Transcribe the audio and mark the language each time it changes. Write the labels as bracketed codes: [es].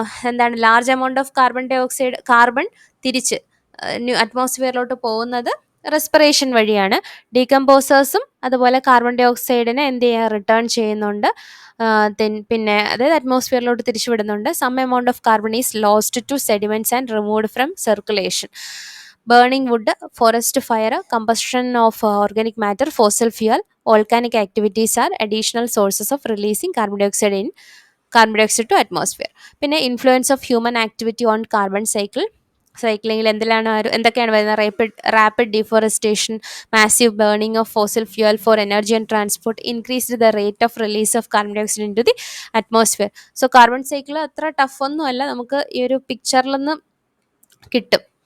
[ml] എന്താണ് [en] large amount of carbon [ml] തിരിച്ച് അറ്റ്മോസ്ഫിയറിലോട്ട് പോകുന്നത് റെസ്പിറേഷൻ വഴിയാണ്. ഡീകമ്പോസേഴ്സും അതുപോലെ കാർബൺ ഡൈ ഓക്സൈഡിനെ എന്ത് ചെയ്യുക, റിട്ടേൺ ചെയ്യുന്നുണ്ട്. പിന്നെ അതായത് അറ്റ്മോസ്ഫിയറിലോട്ട് തിരിച്ചു വിടുന്നുണ്ട്. [en] Some amount of carbon is lost to sediments and removed from circulation. Burning wood, forest fire, combustion of organic matter, fossil fuel, volcanic activities are additional sources of releasing carbon dioxide to atmosphere. പിന്നെ influence of human activity on carbon സൈക്ലിങ്ങിൽ [ml] എന്തൊക്കെയാണ് വരുന്നത്? [en] Rapid deforestation, massive burning of fossil fuel for energy and transport increased the rate of release of carbon dioxide into the atmosphere. [ml] So carbon cycle അത്ര tough ഒന്നും അല്ല, നമുക്ക് ഈ ഒരു പിക്ചറിൽ നിന്ന് കിട്ടും.